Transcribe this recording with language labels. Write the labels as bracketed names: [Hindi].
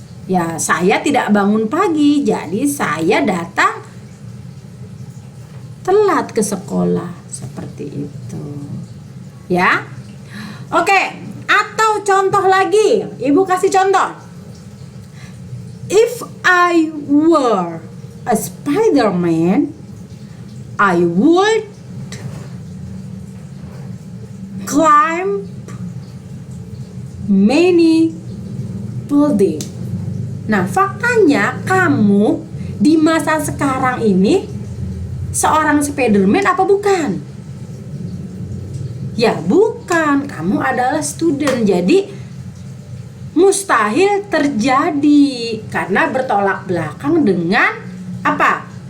[Indonesian] Ya, saya tidak bangun pagi, jadi saya datang telat ke sekolah, seperti itu, ya. Oke, atau contoh lagi, Ibu kasih contoh. [English] If I were a Spider-Man, I would climb many buildings. [Indonesian] Nah, faktanya kamu di masa sekarang ini seorang Spider-Man apa bukan? Ya, bukan. bukan, kamu adalah student. Jadi mustahil terjadi karena bertolak belakang dengan apa?